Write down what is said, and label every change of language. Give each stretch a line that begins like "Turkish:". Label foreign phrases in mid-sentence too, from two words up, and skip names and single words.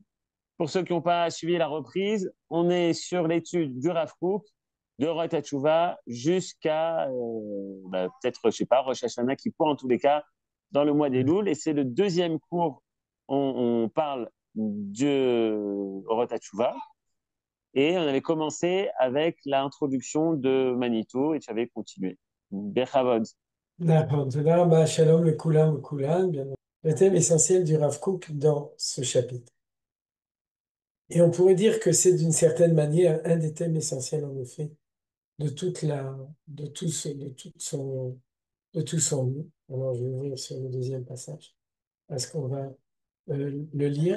French: Pour ceux qui n'ont pas suivi la reprise, on est sur l'étude du Rav Kook, de Rosh Hashanah jusqu'à peut-être, je sais pas, Rosh Hashanah qui pour en tous les cas dans le mois des Louls. Et c'est le deuxième cours. On parle de Rosh Hashanah. Et on avait commencé avec l'introduction de Manitou et tu avais continué. Bechavod. D'accord.
Hebrew: Tודה רבה, shalom לכולם וכולן.
French: Bien, le thème essentiel du Rav Kook dans ce chapitre. Et on pourrait dire que c'est d'une certaine manière un des thèmes essentiels, en effet, de toute la, de tout son livre. Alors, je vais ouvrir sur le deuxième passage, parce qu'on va le lire.